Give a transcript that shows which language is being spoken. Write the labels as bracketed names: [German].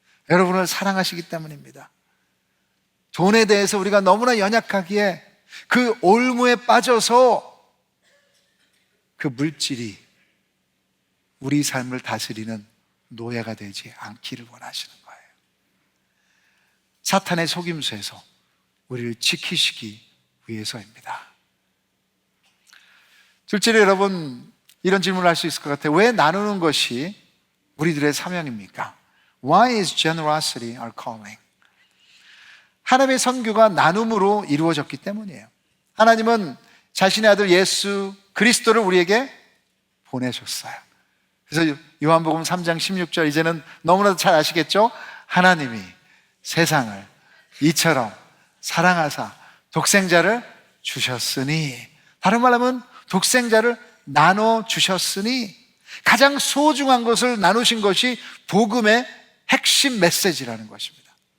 [Korean] 여러분을 사랑하시기 때문입니다. 돈에 대해서 우리가 너무나 연약하기에 그 올무에 빠져서 그 물질이 우리 삶을 다스리는 노예가 되지 않기를 원하시는 거예요. 사탄의 속임수에서 우리를 지키시기 위해서입니다. 둘째로 여러분, 이런 질문을 할 수 있을 것 같아요. 왜 나누는 것이 우리들의 사명입니까? [English] Why is generosity our calling? [Korean] 하나님의 선교가 나눔으로 이루어졌기 때문이에요. 하나님은 자신의 아들 예수 그리스도를 우리에게 보내셨어요. 그래서 요한복음 3장 16절, 이제는 너무나도 잘 아시겠죠? 하나님이 세상을 이처럼 사랑하사 독생자를 주셨으니, 다른 말로 하면 독생자를 나눠주셨으니, 가장 소중한 것을 나누신 것이 복음의 핵심 메시지라는 것입니다.